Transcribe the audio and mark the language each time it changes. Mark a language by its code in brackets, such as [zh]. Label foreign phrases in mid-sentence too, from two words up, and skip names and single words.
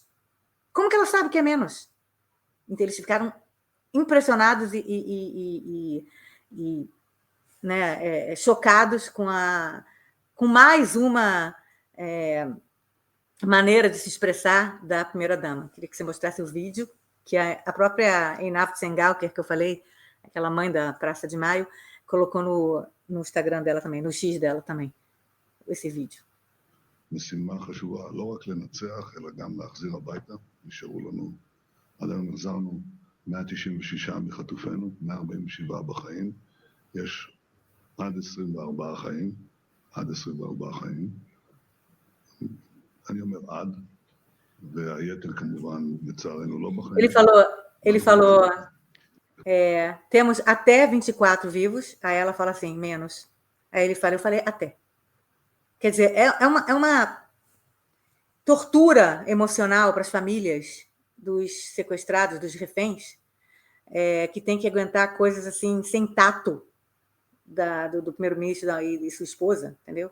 [pt] Como que ela sabe que é menos? Então, eles ficaram impressionados né, chocados com mais uma maneira de se expressar da primeira-dama. Queria que você mostrasse o vídeo, que a própria Einat Sengalker, que eu falei, aquela mãe da Praça de Maio, colocou no Instagram dela também, no X dela também, esse vídeo. [he] משימה חשובה, לא רק לנצח, אלא גם להחזיר הביתה. נשארו לנו, עד היום החזרנו 196 מחטופינו, 147 בחיים, יש עד 24 חיים, עד 24 חיים, אני אומר עד, והיתר כמובן לצערנו לא בחיים. [pt] Ele falou temos até 24 vivos, aí ela fala assim, menos. Aí ele fala, eu falei até. Quer dizer, é uma tortura emocional para as famílias dos sequestrados, dos reféns, que tem que aguentar coisas assim, sem tato do primeiro-ministro e sua esposa, entendeu?